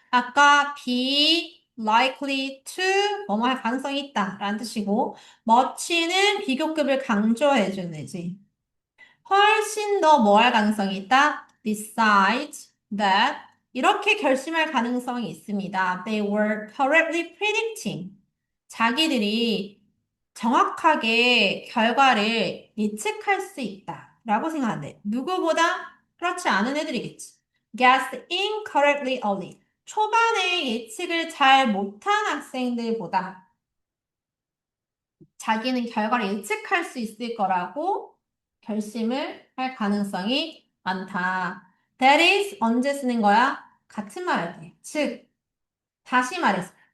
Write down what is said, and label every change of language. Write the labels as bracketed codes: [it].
[ko] 아까 [en] be likely to [ko] 뭐뭐 할 가능성이 있다 라는 뜻이고 much는 비교급을 강조해주는 애지. 훨씬 더 뭐 할 가능성이 있다? [en] Besides that [ko] 이렇게 결심할 가능성이 있습니다. [en] They were correctly predicting. [ko] 자기들이 정확하게 결과를 예측할 수 있다. 라고 생각한대. 누구보다? 그렇지 않은 애들이겠지. [en] Guessed incorrectly early. [ko] 초반에 예측을 잘 못한 학생들보다 자기는 결과를 예측할 수 있을 거라고 결심을 할 가능성이 많다. [en] That is [ko] 언제 쓰는 거야? 같은 말을 해. 즉, 다시 말해서.